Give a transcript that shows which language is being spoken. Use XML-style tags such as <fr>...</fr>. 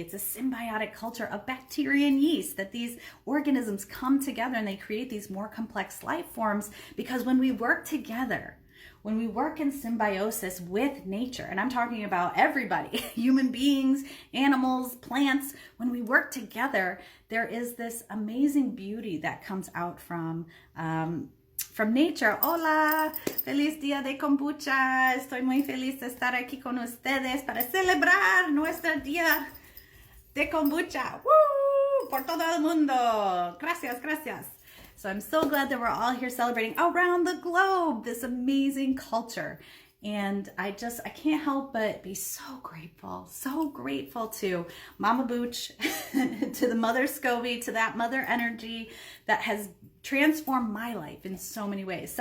<en>It's a symbiotic culture of bacteria and yeast, that these organisms come together and they create these more complex life forms, because when we work together, when we work in symbiosis with nature, and I'm talking about everybody, human beings, animals, plants, when we work together, there is this amazing beauty that comes out from nature.</en> <es>Hola, feliz día de kombucha. Estoy muy feliz de estar aquí con ustedes para celebrar nuestro día de kombucha. Woo! Por todo el mundo. Gracias, gracias.</es> <en>So I'm so glad that we're all here celebrating around the globe this amazing culture. And I can't help but be so grateful to Mama Booch, to the Mother Scoby, to that mother energy that has transformed my life in so many ways.</en>